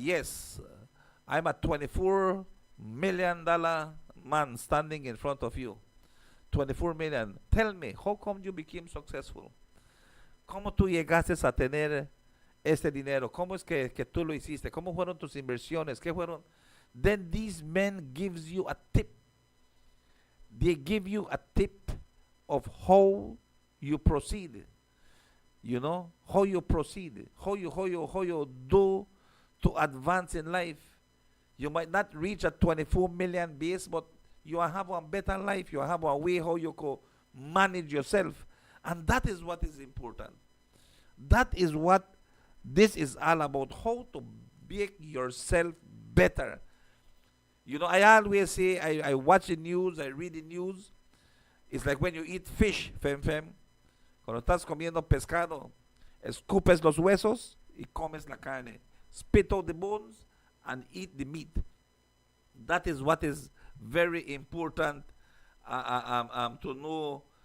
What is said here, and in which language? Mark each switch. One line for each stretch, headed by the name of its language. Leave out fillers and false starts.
English: Yes, I'm a $24 million man standing in front of you. 24 million. Tell me, how come you became successful?
Spanish: ¿Cómo tú llegaste a tener este dinero? ¿Cómo es que tú lo hiciste? ¿Cómo fueron tus inversiones? ¿Qué fueron?
English: Then these men gives you a tip. They give you a tip of how you proceed. You know, how you proceed, how you do to advance in life. You might not reach a 24 million base, but you have a better life. You have a way how you can manage yourself. And that is what is important. That is what this is all about, how to make yourself better. You know, I always say, I watch the news, I read the news. It's like when you eat fish, fem.
Spanish: Cuando estás comiendo pescado, escupes los huesos y comes la carne.
English: Spit out the bones and eat the meat. That is what is very important to know.